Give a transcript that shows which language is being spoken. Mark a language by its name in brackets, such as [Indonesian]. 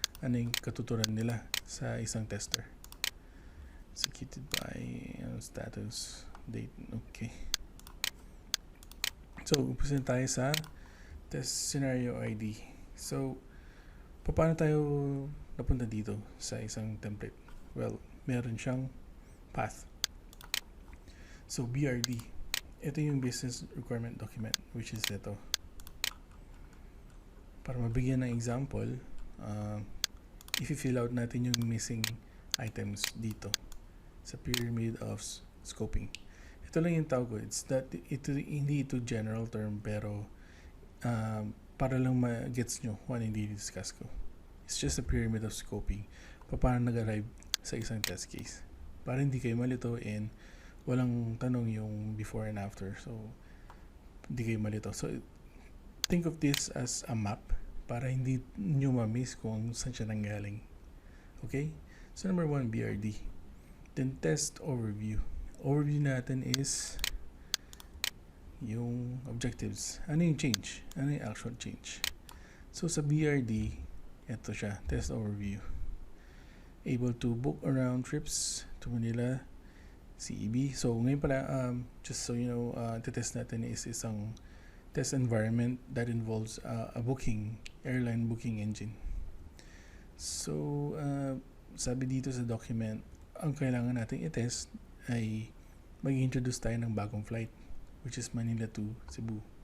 [Filipino] Ano yung katuturan nila sa isang tester. [English] Executed by status date. Okay. [Filipino] So, umpisa tayo sa test scenario ID. So, paano tayo napunta dito sa isang template? Well, meron siyang path. So, BRD. Ito yung business requirement document, which is ito. Para mabigyan ng example, i-fill out natin yung missing items dito sa pyramid of scoping. Ito lang yung tawag ko. Hindi ito general term, pero para lang ma-gets nyo kung ano yung discuss ko. [English] It's just a pyramid of scoping. [Filipino] Paano nag-arrive sa isang test case. Para hindi kayo malito and walang tanong yung before and after. So, hindi kayo malito. So, [English] think of this as a map [Filipino] para hindi nyo ma-miss kung saan siya nanggaling. Okay? [English] So, number 1, BRD. Then, test overview. [Filipino] Overview natin is yung objectives. Ano yung change? Ano yung actual change? So, sa BRD, ito siya, test overview. [English] Able to book around trips to Manila, CEB. [Filipino] So, ngayon pala, [English] just so you know, test natin is isang test environment that involves a airline booking engine. [Filipino] So, sabi dito sa document, ang kailangan natin i-test ay mag-introduce tayo ng bagong flight, which is Manila to Cebu.